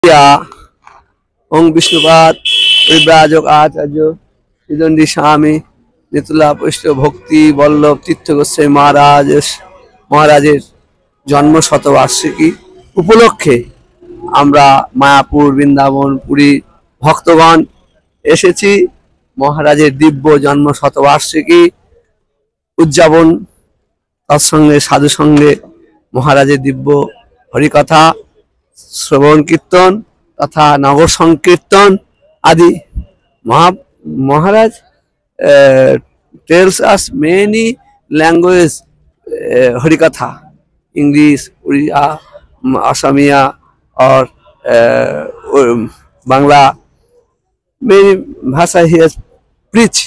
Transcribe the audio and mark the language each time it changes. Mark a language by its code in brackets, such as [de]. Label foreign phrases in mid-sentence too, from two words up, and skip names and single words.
[en] Yeah, Om Vishnupat, Vibrajok Acharya, Siddhandi Swami, Nitula Pushto Bhakti, Vallabh Tirtha [bn] Goswami মহারাজের জন্ম শতবার্ষিকী উপলক্ষে আমরা মায়াপুর বৃন্দাবন পুরী ভক্তগণ এসেছি মহারাজের দিব্য জন্ম শতবার্ষিকী উদযাপন তৎসঙ্গে সাধু সঙ্গে মহারাজের দিব্য হরিকথা শ্রবণ কীর্তন তথা নগর সংকীর্তন আদি [en] Maharaj tells us many languages Harikatha, English, Uriya, Assamia or Bangla. Many bhasha he has preached.